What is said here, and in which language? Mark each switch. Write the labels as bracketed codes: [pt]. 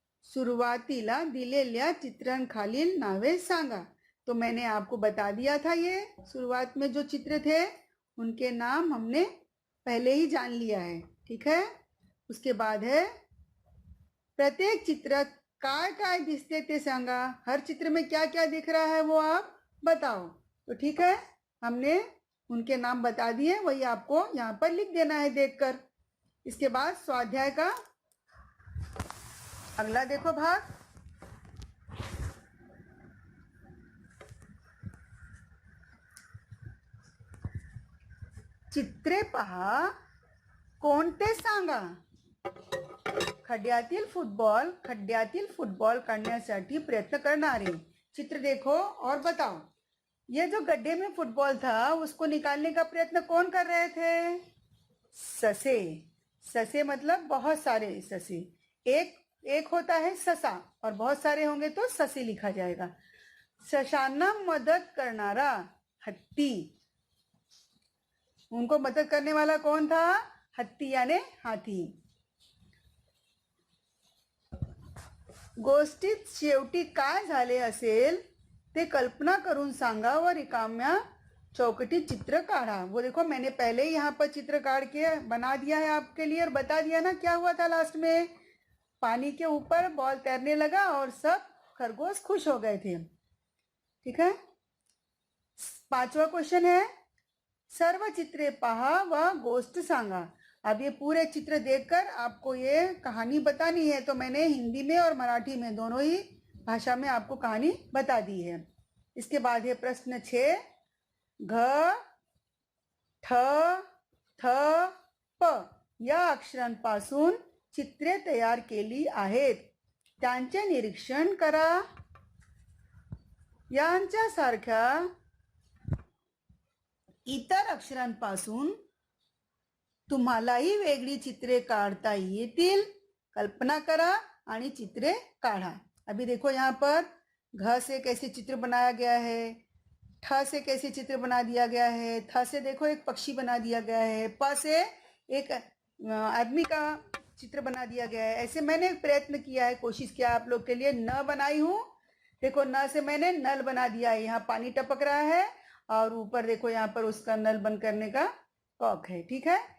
[mr] सुरुवातीला दिलेल्या चित्रांखालील नावे सांगा। [hi] तो मैंने आपको बता दिया था, ये शुरुआत में जो चित्र थे उनके नाम हमने पहले ही जान लिया है, ठीक है। उसके बाद है [mr] प्रत्येक चित्र काय काय दिसते ते सांगा। [hi] हर चित्र में क्या क्या दिख रहा है वो आप बताओ। तो ठीक है, हमने उनके नाम बता दिए, वही आपको यहाँ पर लिख देना है देखकर। इसके बाद स्वाध्याय का अगला देखो भाग। [mr] चित्रे पहा, कोणते सांगा। खड्ड्यातील फुटबॉल काढण्यासाठी प्रयत्न करणारे। [hi] चित्र देखो और बताओ। ये जो गड्ढे में फुटबॉल था उसको निकालने का प्रयत्न कौन कर रहे थे? ससे। ससे मतलब बहुत सारे ससे। एक होता है ससा और बहुत सारे होंगे तो ससे लिखा जाएगा। [mr] सशांना मदद करणारा हत्ती। [hi] उनको मदद करने वाला कौन था? हत्ती यानी हाथी। [mr] गोष्टीत शेवटी काय झाले असेल ते कल्पना करून सांगा व रिकाम्या चौकटीत चित्र काढ़ा। [hi] वो देखो मैंने पहले ही यहाँ पर चित्र काढ़ के बना दिया है आपके लिए और बता दिया ना क्या हुआ था लास्ट में। पानी के ऊपर बॉल तैरने लगा और सब खरगोश खुश हो गए थे, ठीक है। 5वां क्वेश्चन है [mr] सर्व चित्रे पहा व गोष्ट सांगा। [hi] अब ये पूरे चित्र देखकर आपको ये कहानी बतानी है, तो मैंने हिंदी में और मराठी में दोनों ही भाषा में आपको कहानी बता दी है। इसके बाद है [mr] प्रश्न 6, घ ठ थ प या अक्षरांपासून चित्रे तयार केली आहेत, त्यांचे निरीक्षण करा। यांच्यासारख्या इतर अक्षरांपासून तुम्हालाही वेगळी चित्रे काढता येतील, कल्पना करा आणि चित्रे काढ़ा। [hi] अभी देखो यहाँ पर घ से कैसे चित्र बनाया गया है, ठ से कैसे चित्र बना दिया गया है, थ से देखो एक पक्षी बना दिया गया है, प से एक आदमी का चित्र बना दिया गया है। ऐसे मैंने प्रयत्न किया है, कोशिश किया आप लोग के लिए। न बनाई हूँ, देखो न से मैंने नल बना दिया है, यहाँ पानी टपक रहा है और ऊपर देखो यहाँ पर उसका नल बंद करने का कॉक है, ठीक है।